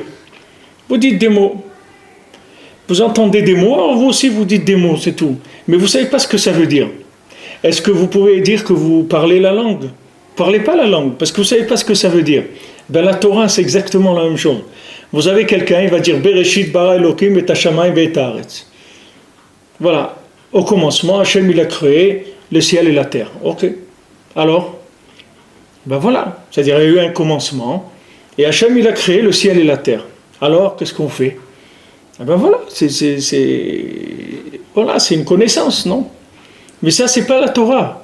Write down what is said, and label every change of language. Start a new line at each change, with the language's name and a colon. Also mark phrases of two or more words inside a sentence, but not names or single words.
French: Vous dites des mots. Vous entendez des mots, alors vous aussi vous dites des mots, c'est tout. Mais vous ne savez pas ce que ça veut dire. Est-ce que vous pouvez dire que vous parlez la langue? Vous ne parlez pas la langue, parce que vous ne savez pas ce que ça veut dire. Ben, la Torah, c'est exactement la même chose. Vous avez quelqu'un, il va dire
Hebrew: בראשית ברא אלקים את השמים ואת הארץ.
French: Voilà. Au commencement, Hachem il a créé le ciel et la terre. Ok. Alors, ben voilà. C'est-à-dire, il y a eu un commencement, et Hachem il a créé le ciel et la terre. Alors, qu'est-ce qu'on fait? Eh ben voilà. Voilà, c'est une connaissance, non? Mais ça, c'est pas la Torah.